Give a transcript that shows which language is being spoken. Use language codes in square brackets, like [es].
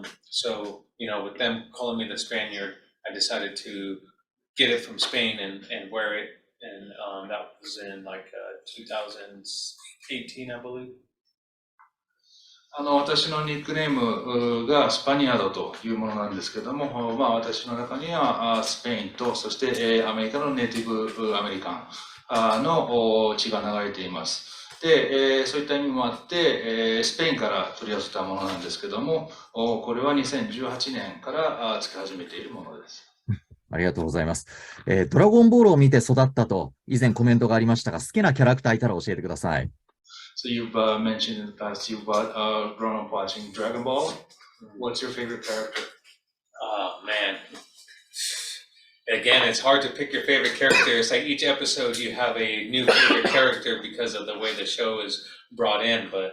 [en] So with them calling me the Spaniard, I decided to get it from Spain and wear it, and that was in 2018, I believe. [ja] 私のニックネームがスパニアードというものなんですけども、私の中にはスペインと、そしてアメリカのネイティブアメリカンの血が流れています。で、そういった意味もあって、スペインから取り寄せたものなんですけども、これは2018年からつけ始めているものです。ありがとうございます。ドラゴンボールを見て育ったと以前コメントがありましたが、好きなキャラクターいたら教えてください。 [en] So you've mentioned in the past you've grown up watching Dragon Ball. What's your favorite character? Oh man. Again, it's hard to pick your favorite character. It's like each episode you have a new favorite character because of the way the show is brought in.